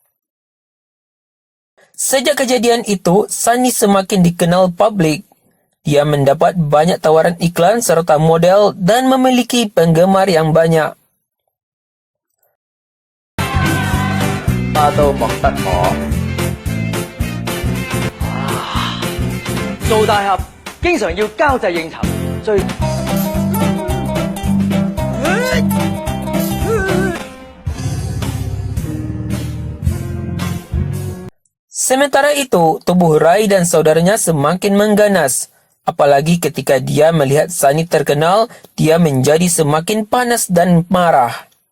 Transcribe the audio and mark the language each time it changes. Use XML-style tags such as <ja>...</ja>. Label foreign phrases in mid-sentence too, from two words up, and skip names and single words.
<id>Sejak kejadian itu, Sunny semakin dikenal publik. Dia mendapat banyak tawaran iklan serta model dan memiliki penggemar yang banyak.</id> <zh>都莫得我。做大俠經常要交際應酬，最</zh> <id>Sementara itu, tubuh Ray dan saudaranya semakin mengganas. Apalagi ketika dia melihat Sunny terkenal, dia menjadi semakin panas dan marah.</id>